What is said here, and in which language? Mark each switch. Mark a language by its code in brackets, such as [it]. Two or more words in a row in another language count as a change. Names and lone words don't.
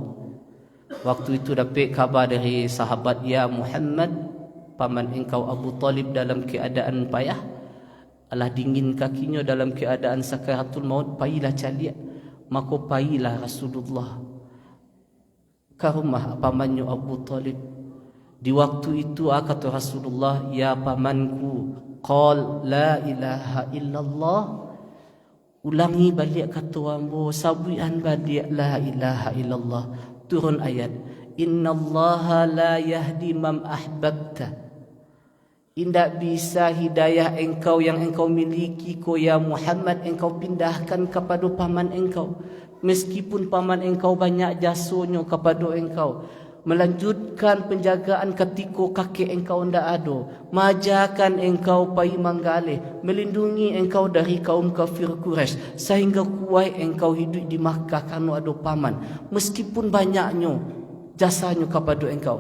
[id] Waktu itu dapat khabar dari sahabat, ya Muhammad, paman engkau Abu Talib dalam keadaan payah, alah dingin kakinya dalam keadaan sakaratul maut, [min] pailah caliak, [id] maka pailah Rasulullah ke rumah pamannya Abu Talib. Di waktu itu kata Rasulullah, ya pamanku, [ar] قل لا إله إلا الله, [min] ulangi balik kata ambo, sabuian balik [ar] لا إله إلا الله. [id] Turun ayat, [ar] إن الله لا يهدي من أحببت, [id] indak bisa hidayah engkau yang engkau miliki ko ya Muhammad engkau pindahkan kepada paman engkau, meskipun paman engkau banyak jasanya kepada engkau, melanjutkan penjagaan ketika kakek engkau ndak ada, [min] majakan engkau pai manggaleh, [id] melindungi engkau dari kaum kafir Quraisy, sehingga kuat engkau hidup di Makkah kerana ada paman, meskipun banyaknya jasanya kepada engkau.